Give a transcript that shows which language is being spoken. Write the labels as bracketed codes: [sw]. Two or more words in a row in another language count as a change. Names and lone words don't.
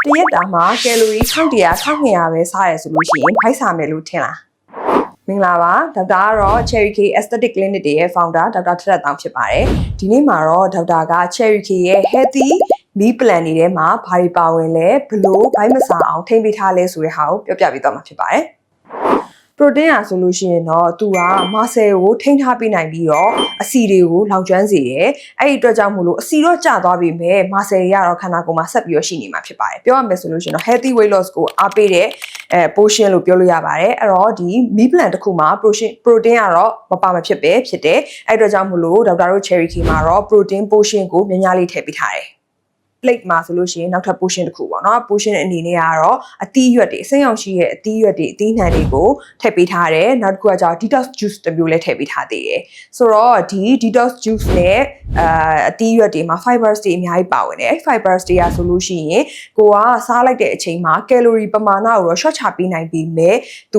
[my] တရက်တာမှာကယ်လိုရီ1100 1200ပဲစားရဆိုလို့ရှိရင်ဘိုက်စာမယ်လို့ထင်လားမင်္ဂလာပါဒေါက်တာကတော့ Cherry K Aesthetic Clinic ရဲ့ founder ဒေါက်တာထက်တောင်ဖြစ်ပါတယ်ဒီနေ့မှာတော့ဒေါက်တာက Cherry K ရဲ့ [en] healthy meal plan [my] တွေထဲမှာဘာတွေပါဝင်လဲဘလို့ဘိုက်မစားအောင်ထိမ့်ပေးထားလဲဆိုတဲ့ဟာကိုပြောပြပေးသွားမှာဖြစ်ပါတယ်protein อ่ะဆိုလို့ရှိရင်တော့သူက muscle ကိုထိန်းထားပေးနိုင်ပြီးတော့အဆီတွေကိုလောင်ကျွမ်းစေတယ်အဲ့ဒီအတွက်ကြောင့်မို့လို့အဆီတော့ကျသွားပြီမဲ့ muscle တွေကတော့ခန္ဓာကိုယ်မှာဆက်ပြီးတော့ရှိနေမှာဖြစ်ပါတယ်ပြောရမယ်ဆိုလို့ရှိရင်တော့ [en] healthy weight loss [my] ကိုအားပေးတဲ့portion လို့ပြောလို့ရပါတယ်အဲ့တော့ဒီ [en] meal plan [my] တစ်ခုမှာ protein ကတော့မပါမဖြစ်ပဲဖြစ်တယ်အဲ့အတွက်ကြောင့်မို့လို့ဒေါက်တာတို့ Cherry K မှာတော့ [en] protein portion [my] ကိုများများလေးထည့်ပေးထားတယ်plate မှာဆိုလို့ရှိရင်နောက်ထပ် portion တစ်ခုပေါ့နော် portion အနေနဲ့ကတော့အသီးရွက်တွေစိမ်းအောင်ရှိရဲ့အသီးရွက် တွေအသီးနှံတွေကိုထည့်ပေးထားတယ်နောက်တစ်ခုကကျတော့ [en] detox juice [my] တစ်မျိုးလည်းထည့်ပေးထားသေးတယ်ဆိုတော့ဒီ [en] detox juice [my] နဲ့အသီးရွက်တွေမှာ fibers တွေအများကြီးပါဝင်တယ် fibers တွေကဆိုလို့ရှိရင်ကိုကစားလိုက်တဲ့အချိန်မှာ calorie ပမာဏကိုတော့ short ချပေးနိုင်ပြီးမဲ့သူ